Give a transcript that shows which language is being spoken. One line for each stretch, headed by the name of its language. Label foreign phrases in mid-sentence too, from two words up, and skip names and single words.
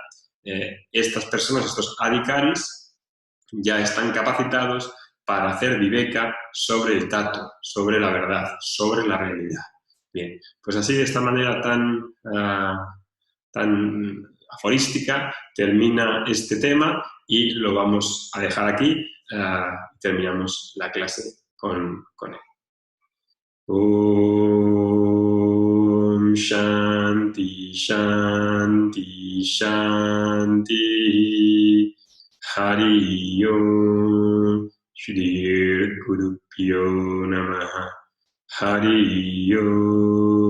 Spanish: Estas personas, estos adhikaris, ya están capacitados para hacer viveka sobre el tatua, sobre la verdad, sobre la realidad. Bien, pues así, de esta manera tan aforística, termina este tema y lo vamos a dejar aquí. Terminamos la clase con él.
Sanskrit: ॐ शान्ति शान्ति शान्ति हरि ॐ श्री गुरुभ्यो नमः हरि ॐ